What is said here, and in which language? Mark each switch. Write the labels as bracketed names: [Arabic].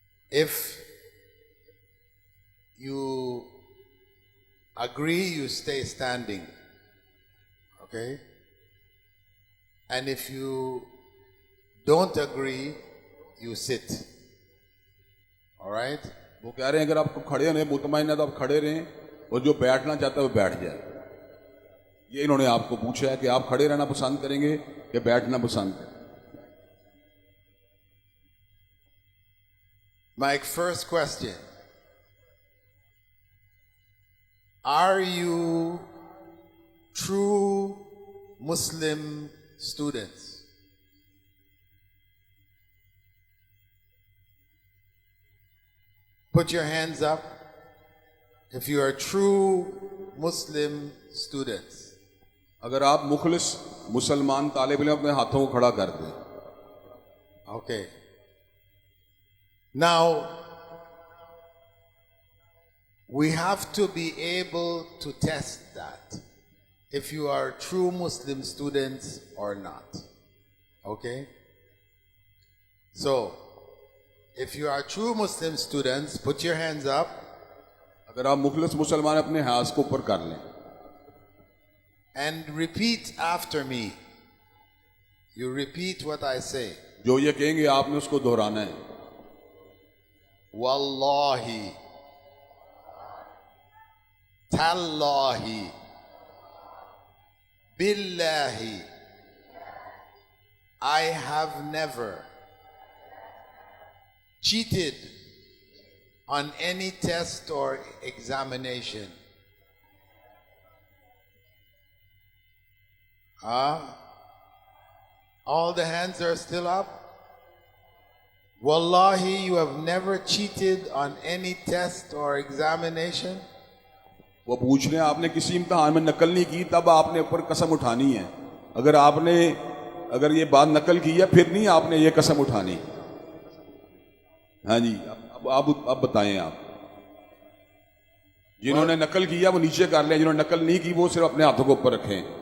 [English] If you agree, you stay standing. Okay? And if you don't agree, you sit. All right? [Hindi] वो कह रहे हैं अगर आपको खड़े होने मुतमईन है तो आप खड़े रहें और जो बैठना चाहता है वो बैठ जाए. ये इन्होंने आपको पूछा है कि आप खड़े रहना पसंद करेंगे कि बैठना पसंद करेंगे. [English] My first question. Are you true Muslim students? Put your hands up if you are true Muslim students. [Hindi] अगर आप मुखलिस मुसलमान तालिब इल्म अपने हाथों को खड़ा कर दें. [English] Okay. Now, we have to be able to test that, if you are true Muslim students or not. Okay? So, if you are true Muslim students, put your hands up. [Hindi] अगर आप मुखलिस मुसलमान अपने हाथ को ऊपर कर लें. [English] And repeat after me. You repeat what I say. [Hindi] जो ये कहेंगे आपने उसको दोहराना है. [English] Wallahi, Tallahi, Billahi, I have never cheated on any test or examination. All the hands are still up? Wallahi, you have never cheated on any test or examination? [Hindi] वो पूछ रहे हैं आपने किसी इम्तिहान में नकल नहीं की तब आपने ऊपर कसम उठानी है. अगर ये बात नकल की है फिर नहीं आपने ये कसम उठानी. हाँ जी. अब बताएं आप. जिन्होंने नकल किया वो नीचे कर लें, जिन्होंने नकल नहीं की वो सिर्फ अपने हाथों को ऊपर रखें.